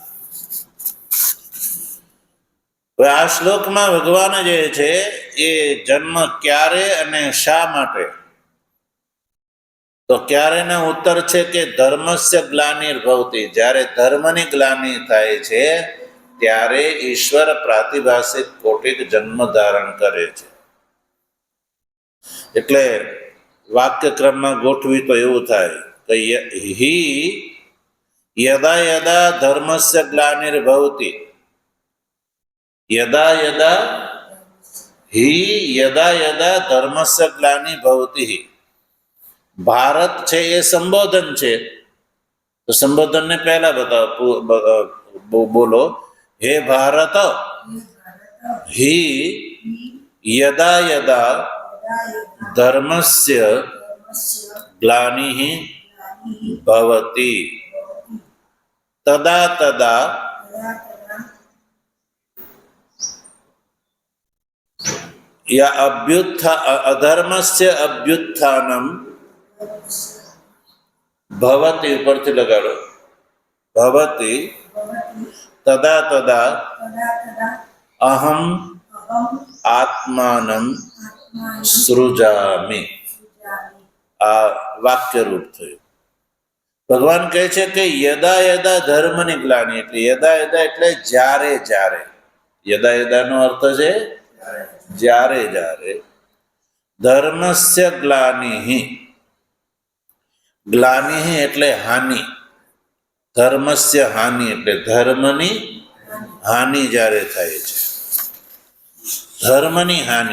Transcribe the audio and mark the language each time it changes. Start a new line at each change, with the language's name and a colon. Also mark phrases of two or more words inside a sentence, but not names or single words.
Gujarati: આ શ્લોકમાં ભગવાન જે છે એ જન્મ ક્યારે અને શા માટે, તો ક્યારેનો ઉત્તર છે કે
Sanskrit: ધર્મસ્ય ગ્લાનિર્ભવતિ,
Gujarati: જ્યારે ધર્મની ગ્લાનિ થાય છે ત્યારે ઈશ્વર પ્રાતિભાષિક કોટિક જન્મ ધારણ કરે છે. એટલે વાક્યક્રમમાં ગોઠવી તો એવું થાય કે
Sanskrit: હિ यदा यदा धर्मस्य ग्लानिर्भवति, यदा यदा ही यदा यदा धर्मस्य ग्लानि भवति ही.
Gujarati: ભારત છે એ સંબોધન છે, તો સંબોધન ને પહેલા બતાવો, બોલો, હે ભારત
Sanskrit: हि यदा यदा धर्मस्य ग्लानिः भवति तदा तदा या अधर्मस्य अभ्युत्थानं भवति,
Gujarati: ઉપરથી લગાડો,
Sanskrit: भवति तदा तदा अहम आत्मानं सृजामि.
Gujarati: આ વાક્ય રૂપ થયું. ભગવાન કહે છે કે
Sanskrit: યદા યદા
Gujarati: ધર્મની ગ્લાનિ, એટલે
Sanskrit: યદા યદા
Gujarati: એટલે જ્યારે જ્યારે,
Sanskrit: યદા યદાનો
Gujarati: અર્થ છે જ્યારે જ્યારે,
Sanskrit: ધર્મસ્ય ગ્લાનિ,
Gujarati: ગ્લાનિ એટલે હાનિ,
Sanskrit: ધર્મસ્ય હાનિ
Gujarati: એટલે ધર્મની હાનિ જ્યારે થાય છે, ધર્મની હાનિ.